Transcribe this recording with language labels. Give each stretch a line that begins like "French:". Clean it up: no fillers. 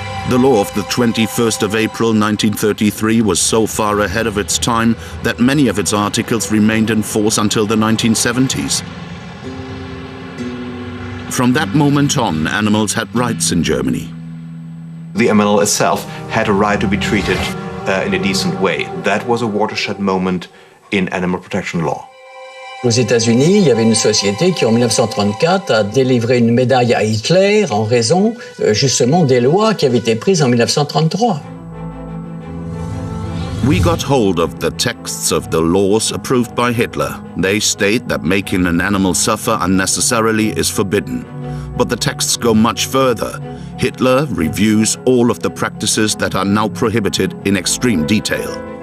English: The law of the 21st of April 1933 was so far ahead of its time that many of its articles remained in force until the 1970s. From that moment on, animals had rights in Germany. The animal itself had a right to be treated in a decent way. That was a watershed moment in animal protection law.
French: Aux États-Unis, il y avait une société qui, en 1934, a délivré une médaille à Hitler en raison, justement, des lois qui avaient été prises en 1933.
English: We got hold of the texts of the laws approved by Hitler. They state that making an animal suffer unnecessarily is forbidden. But the texts go much further. Hitler reviews all of the practices that are now prohibited in extreme detail.